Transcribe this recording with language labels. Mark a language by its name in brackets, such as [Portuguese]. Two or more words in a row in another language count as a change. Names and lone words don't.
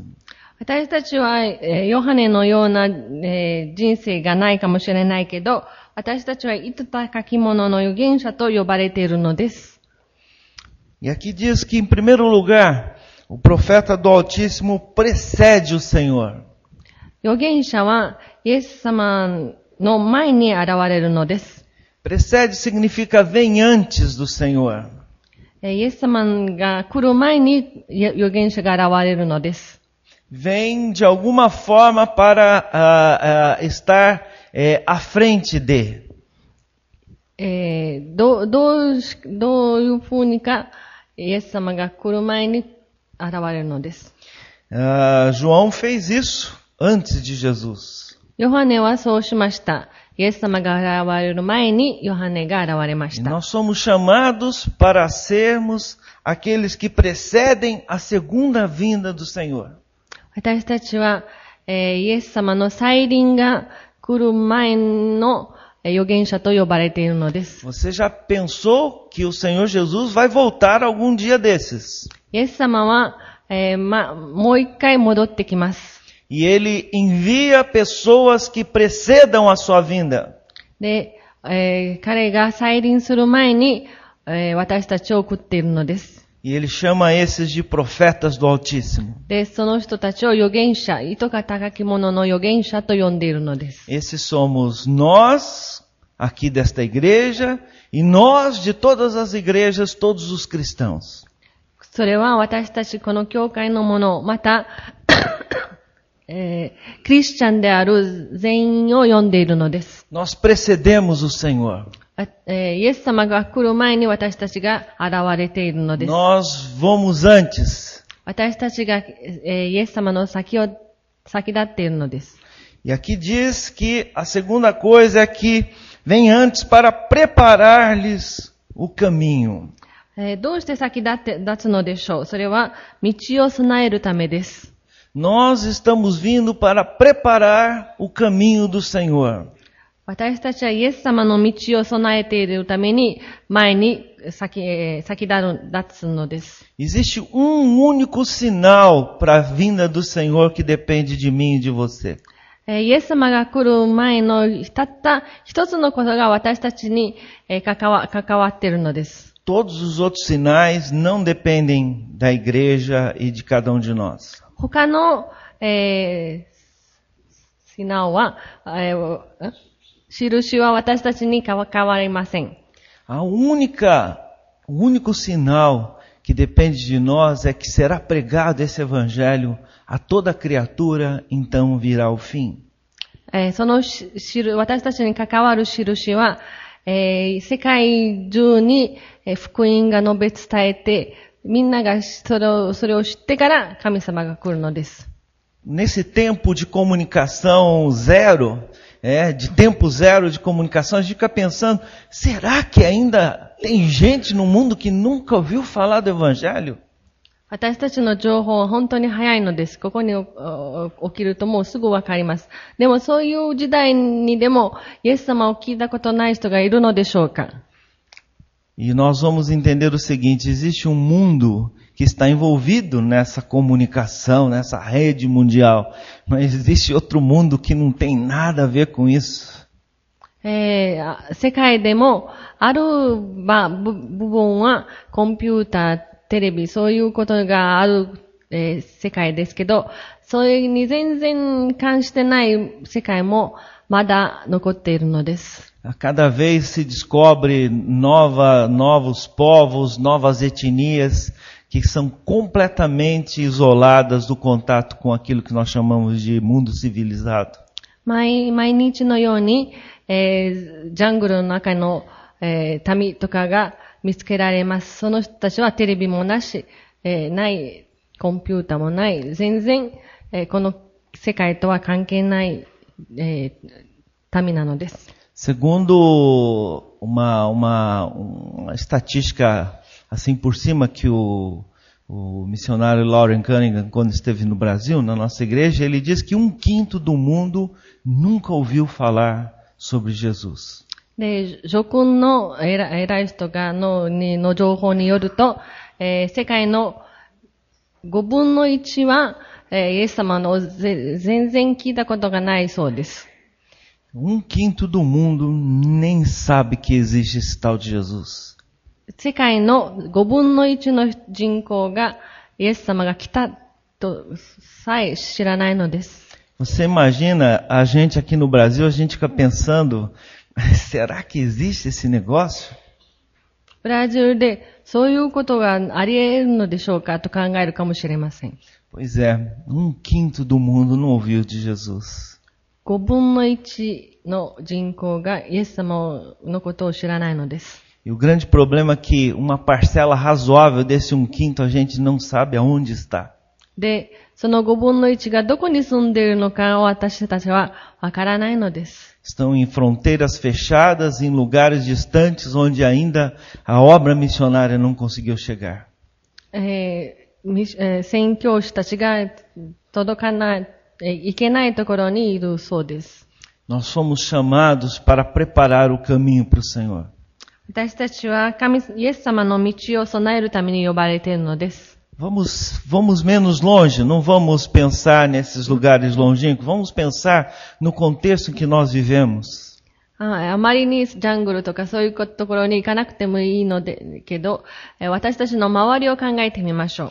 [Japanese] 私たちは、ヨハネのような、人生がないかもしれないけど、私たちは糸高き者の預言者と呼ばれているのです。 [Portuguese] E aqui diz que, em primeiro lugar, o profeta do Altíssimo precede o Senhor. [Japanese] 預言者はイエス様の前に現れるのです。 [Portuguese] Precede significa vem antes do Senhor. [Japanese] イエス様が来る前に預言者が現れるのです。 [Portuguese] Vem de alguma forma para estar à frente de. [Japanese] どういうふうにかイエス様が来る前に現れるのです。 [Portuguese] João fez isso antes de Jesus. [Japanese] ヨハネはそうしました。イエス様が現れる前にヨハネが現れまし [Portuguese] E [Japanese] た。 [Portuguese] nós somos chamados para sermos aqueles que precedem a segunda vinda do Senhor. [Japanese] 私たちは、イエス様の再臨が来る前の預言者と呼ばれているのです。 [Portuguese] Você já pensou que o Senhor Jesus vai voltar algum dia desses? [Japanese] イエス様は、もう一回戻ってきます。 [Portuguese] E Ele envia pessoas que precedam a sua vinda. [Japanese] で、彼が再臨する前に、私たちを送っているのです。 [Portuguese] E Ele chama esses de profetas do Altíssimo. [Japanese] で、その人たちを預言者、糸が高き者の預言者と呼んでいるのです。 [Portuguese] Esses somos nós, aqui desta igreja, e nós de todas as igrejas, todos os cristãos. [Japanese] それは私たちこの教会のもの、また、クリスチャンである全員を呼んでいるのです。 [Portuguese] Nós precedemos o Senhor. [Japanese] イエス様が来る前に私たちが現れているのです。 [Portuguese] Nós vamos antes. [Japanese] 私たちが、イエス様の先立っているのです。 [Portuguese] E aqui diz que a segunda coisa é que vem antes para preparar-lhes o caminho. [Japanese] どうして先立つのでしょう。それは道を備えるためです。 [Portuguese] Nós estamos vindo para preparar o caminho do Senhor. [Japanese] 私たちはイエス様の道を備えているために前に先立つのです。 [Portuguese] Existe único sinal para a vinda do Senhor que depende de mim e de você. [Japanese] イエス様が来る前のたった一つのことが私たちに関わっているのです。 [Portuguese] Todos os outros sinais não dependem da igreja e de cada um de nós. [Japanese] 他の、シナは、印は私たちに変わりません。 [Portuguese] O único sinal que depende de nós é que será pregado esse evangelho a toda criatura, então virá o fim. [Japanese] その私たちに関わる印は、世界中に福音が述べ伝えて、みんながそれを知ってから神様が来るのです。 [Portuguese] nesse tempo de comunicação zero, de tempo zero de comunicação, a gente fica pensando, será que ainda tem gente no mundo que nunca ouviu falar do Evangelho? [Japanese] 私たちの情報は本当に早いのです。ここに起きるともうすぐわかります。でもそういう時代にでも、イエス様を聞いたことない人がいるのでしょうか? [Portuguese] E nós vamos entender o seguinte, existe um mundo que está envolvido nessa comunicação, nessa rede mundial, mas existe outro mundo que não tem nada a ver com isso. [Japanese] 世界でもある部分はコンピューター、テレビ、そういうことがある、世界ですけど、それに全然関してない世界もまだ残っているのです。 [Portuguese] A cada vez se descobre novos povos, novas etnias que são completamente isoladas do contato com aquilo que nós chamamos de mundo civilizado. [Japanese] 毎日のように、ジャングルの中の、民とかが見つけられます。その人たちはテレビもなし、ない、コンピューターもない、全然、この世界とは関係ない、民なのです。 [Portuguese] Segundo uma estatística assim por cima que o missionário Lauren Cunningham, quando esteve no Brasil, na nossa igreja, ele diz que 1/5 do mundo nunca ouviu falar sobre Jesus. [Japanese] で、諸君の偉い人がの情報によると、世界の5分の1は、イエス様の全然聞いたことがないそうです。 [Portuguese] 1/5 do mundo nem sabe que existe esse tal de Jesus. [Japanese] 世界の5分の1の人口がイエス様が来たとさえ知らないのです。 [Portuguese] Você imagina a gente aqui no Brasil, a gente fica pensando, será que existe esse negócio? [Japanese] ブラジルでそういうことがあり得るのでしょうかと考えるかもしれません。 [Portuguese] Pois é, 1/5 do mundo não ouviu de Jesus. [Japanese] 5 分の1の人口がイエス様のことを知らないのです。 [Portuguese] E o grande problema é que uma parcela razoável desse 1/5 a gente não sabe aonde está. [Japanese] で、その5分の1がどこに住んでいるのかを私たちはわからないのです。 [Portuguese] Estão em fronteiras fechadas, em lugares distantes onde ainda a obra missionária não conseguiu chegar. [Japanese] 宣教師たちが届かない、いけないところにいるそうです。 [Portuguese] Nós fomos chamados para preparar o caminho para o Senhor. [Japanese] 私たちはイエス様の道を備えるために呼ばれているのです。 [Portuguese] Vamos menos longe, não vamos pensar nesses lugares longínquos, vamos pensar no contexto em que nós vivemos. [Japanese] あまりにジャングルとかそういうところに行かなくてもいいのでけど、私たちの周りを考えてみましょう。